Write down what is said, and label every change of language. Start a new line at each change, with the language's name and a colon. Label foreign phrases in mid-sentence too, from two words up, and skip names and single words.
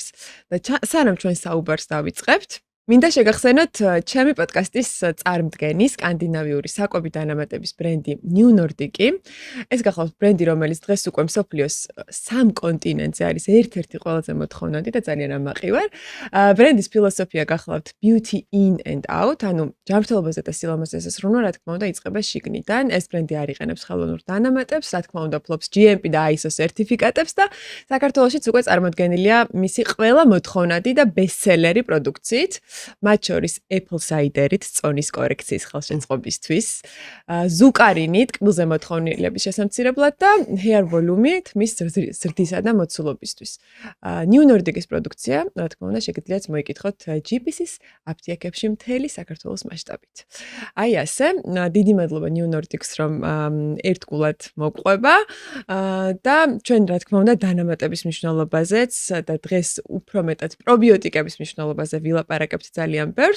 Georgian: და სანამ ჩვენს საუბარს დავიწყებთ, მინდა შეგახსენოთ ჩემი პოდკასტის წარმდგენი სკანდინავიური საკვები დანამატების ბრენდი New Nordic-ი. ეს გახლავთ ბრენდი, რომელიც დღეს უკვე მსოფლიოს 3 კონტინენტზე არის ერთ-ერთი ყველაზე მოთხოვნადი და ძალიან ამაყივარ. ბრენდის ფილოსოფია გახლავთ
English: beauty in and out,
Georgian: ანუ ჯანმრთელობაზე და სილამაზეზე სრუნა, რა თქმა უნდა, იწყება შიგნიდან. ეს ბრენდი არ იყენებს ხელოვნურ დანამატებს, რა თქმა უნდა, ფლობს GMP და ISO სერტიფიკატებს და საქართველოშიც უკვე წარმოდგენილია მისი ყველა მოთხოვნადი და ბესტსელერი პროდუქციით. მათ შორის
English: apple cider-
Georgian: ით წონის კორექციის ხელშეწყობისთვის, ზუკარინით კბილზე მოთხოვნილების შესამცირებლად და
English: hair volume-
Georgian: ით მის ზრდისა და მოცულობისთვის. New Nordic-ის პროდუქცია, რა თქმა უნდა, შეგიძლიათ მოიკითხოთ GPC-ის აპტეკებში მთელი საქართველოს მასშტაბით. აი ასე, დიდი მადლობა New Nordic-ს, რომ ერთგულად მოგყვება და ჩვენ, რა თქმა უნდა, დანამატების მნიშვნელობაზეც და დღეს უფრო მეტად პრობიოტიკების მნიშვნელობაზე ვილაპარაკებთ ძალიან ბევრს.